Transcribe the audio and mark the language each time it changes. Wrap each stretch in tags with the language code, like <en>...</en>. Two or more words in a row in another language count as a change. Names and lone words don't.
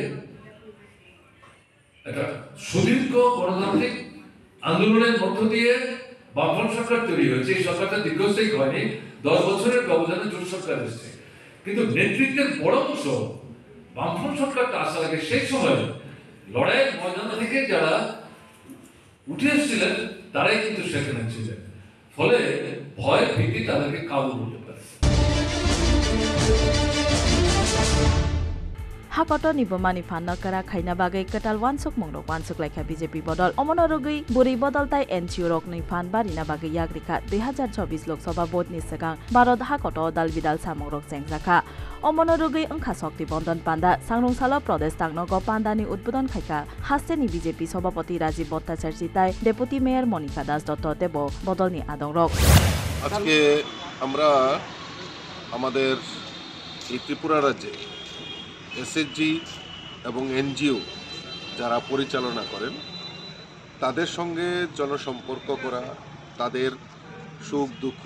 <bn>একটা সুদীর্ঘ গণতান্ত্রিক আন্দোলনের মধ্য দিয়ে বামফ্রন্ট সরকার তৈরি হয়েছে এই সরকারটা দীর্ঘস্থায়ী হয়নি 10 বছরের ব্যবধানে জোট সরকার এসেছে কিন্তু নেতৃত্বের বড় অংশ বামফ্রন্ট সরকারটা আসার আগে সেই সময় লড়াইয়ের ময়দান থেকে যারা উঠে এসেছিলেন তারাই কিন্তু সেখানে ছিলেন ফলে ভয় ভীতি তাদেরকে কাবু করতে পারে</bn> <trp>हाकट निबमानि फान्न करा खाइना बागै कटाल वानसुक मंगनो वानसुक लाइखा बीजेपी बदल अमनरुगै बुरी बदलताय एनजीओ रकनि फान बारिना बागै याग्रिका 2024 लोकसभा भोट नि सिगां भारत हाकट दाल बिदाल सामंग रक जेंजाखा अमनरुगै अंखा शक्ति बन्धन पान्दा सांगरुंसाल प्रदेश तांगनग पान्दानि उद्बोधन खाइका हास्टेनि बीजेपी सभापति राजीव भट्टाचार्य चिताय डेपुटी मेयर मनिका दास दत्त देब बदलनि आदं रक</trp> <bn>আজকে আমরা আমাদের এই ত্রিপুরা রাজ্যে এসএসজি এবং এনজিও যারা পরিচালনা করেন তাদের সঙ্গে জনসম্পর্ক করা তাদের সুখ দুঃখ</bn>